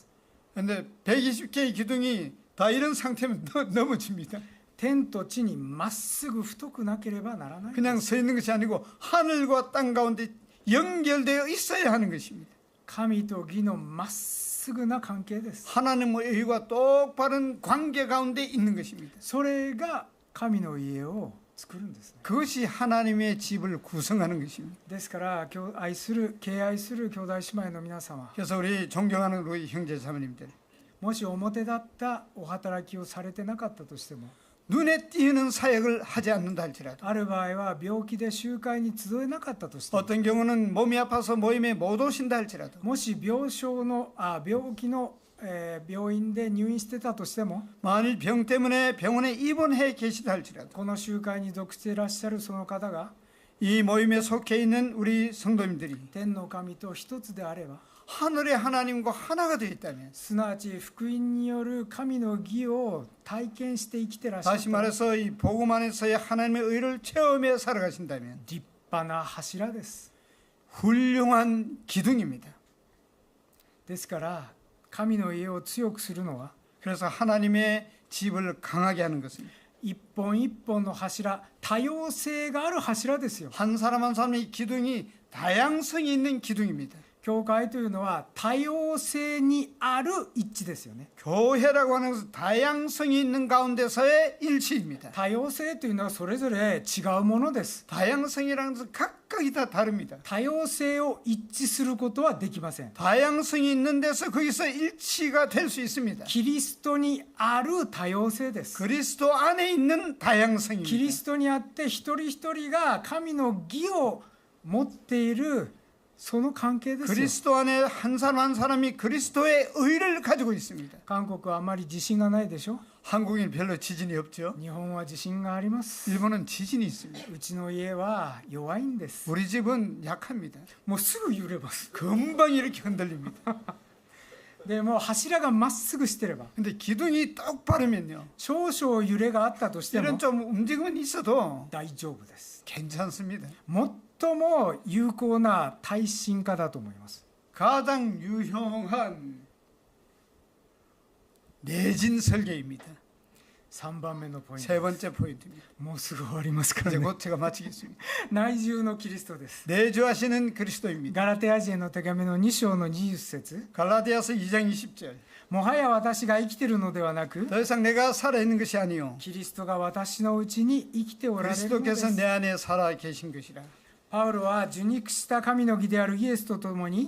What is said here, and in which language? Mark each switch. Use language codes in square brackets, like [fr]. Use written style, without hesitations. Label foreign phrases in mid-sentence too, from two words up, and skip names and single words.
[ko] 그런데 120개의 기둥이 다 이런 상태면 넘어집니다. [ja] 天と地にまっすぐ太くなければならない。 [ko] 그냥 서 있는 것이 아니고 하늘과 땅 가운데 연결되어 있어야 하는 것입니다. [ja] 神と義のまっすぐな関係です。 [ko] 하나님의 의와 똑바른 관계 가운데 있는 것입니다. [ja] それが神の家を作るんですね。 [ko] 그것이 하나님의 집을 구성하는 것입니다. [ja] ですから敬愛する兄弟姉妹の皆様、 [ko] 그래서 우리 존경하는 우리 형제 자매님들, [ja] もし表立ったお働きをされてなかったとしても、 [ko] 눈에 띄는 사역을 하지 않는다 할지라도, [ja] ある場合は病気で集会に集えなかったとしても、 [ko] 어떤 경우는 몸이 아파서 모임에 못 오신다 할지라도, [ja] もし病気の病院で入院してたとしても、 [ko] 만일 병 때문에 병원에 입원해 계시다 할지라도, [ja] この集会に属していらっしゃるその方が [ko] 이 모임에 속해 있는 우리 성도님들이 [ja] 天の神と一つであれば、 [ko] 하늘의 하나님과 하나가 되어 있다면, [ja] すなわち福音による神の義を体験して生きてらっしゃる [ko] 다시 말해서 이 복음 안에서의 하나님의 의를 체험해 살아가신다면 [ja] 立派な柱です。 [ko] 훌륭한 기둥입니다. [ja] ですから神の家を強くするのは [ko] 그래서 하나님의 집을 강하게 하는 것입니다. [ja] 一本一本の柱、多様性がある柱ですよ。 [ko] 한 사람 한 사람의 기둥이 다양성이 있는 기둥입니다. [ja] 教会というのは多様性にある一致ですよね。 [ko] 교회라고 하는 것은 다양성이 있는 가운데서의 일치입니다. [ja] 多様性というのはそれぞれ違うものです。 [ko] 다양성이라는 것은 각각이 다 다릅니다. [ja] 多様性を一致することはできません。 [ko] 다양성이 있는 데서 거기서 일치가 될 수 있습니다. [ja] キリストにある多様性です。 [ko] 그리스도 안에 있는 [ja] キリ [ko] 다양성입니다. [ja] ストにあって一人一人が神の義を持っているその関係ですよ。 [ko] 그리스도 안에 한 사람 한 사람이 그리스도의 의를 가지고 있습니다. [ja] 韓国はあまり自信がないでしょ。 [ko] 한국인 별로 지진이 없죠. [ja] 日本は自信があります。 [ko] 일본은 지진이 있습니다. [ja] うちの家は弱いんです。 [ko] 우리 집은 약합니다. [ja] もうすぐ揺れます。 [ko] 금방 이렇게 흔들립니다. [ja] でも柱がまっすぐしてれば、 [ko] 근데 기둥이 똑바르면요, [ja] 少々揺れがあったとしても [ko] 이런 좀 움직임은 있어도 [ja] 大丈夫です。 [ko] 괜찮습니다. [ja] 最も有効な耐震化だと思います。 [ko] 가장 유용한 내진 설계입니다. [ja] 3 番目のポイント。 [ko] 세 번째 포인트입니다. [ja] もうすぐ終わりますから [ko] 이제 [ja] ね。 [ko] 곧 제가 마치겠습니다. [ja] 内住のキリストです。 [ko] 내주하시는 그리스도입니다. [ja] ガラテヤ人への手紙の2章の20節、 [ko] 갈라디아서 2장 20절. [ja] もはや私が生きているのではなく、 [ko] 더 이상 내가 살아있는 것이 아니요 [ja] キリストが私のうちに生きておられるので [ko] 그리스도께서 [ja] す。 [ko] 내 안에 살아 계신 것이라. [ja] パウロは受肉した神の義であるイエスと共に